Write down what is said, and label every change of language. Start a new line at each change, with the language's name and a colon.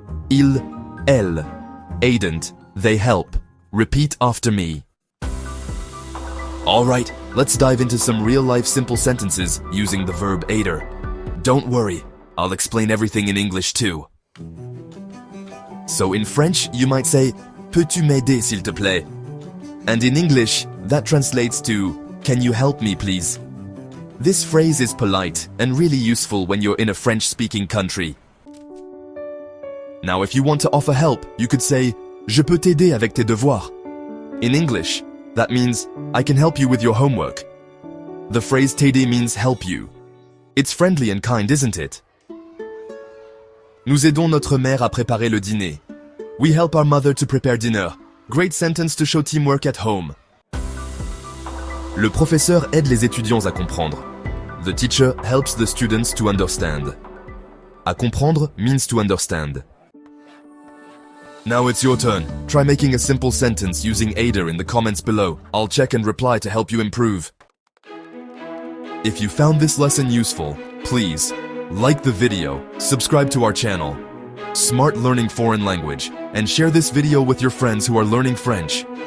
French: Il, elle, aident,
English: they help. Repeat after me. Alright, let's dive into some real-life simple sentences using the verb aider. Don't worry, I'll explain everything in English too. So in French, you might say,
French: Peux-tu m'aider s'il te plaît?
English: And in English, that translates to, Can you help me please? This phrase is polite and really useful when you're in a French-speaking country. Now if you want to offer help, you could say,
French: Je peux t'aider avec tes devoirs.
English: In English, that means, I can help you with your homework. The phrase t'aider means help you. It's friendly and kind, isn't it?
French: Nous aidons notre mère à préparer le dîner.
English: We help our mother to prepare dinner. Great sentence to show teamwork at home.
French: Le professeur aide les étudiants à comprendre.
English: The teacher helps the students to understand.
French: À comprendre
English: means to understand. Now it's your turn. Try making a simple sentence using aider in the comments below. I'll check and reply to help you improve. If you found this lesson useful, please like the video, subscribe to our channel, Smart Learning Foreign Language, and share this video with your friends who are learning French.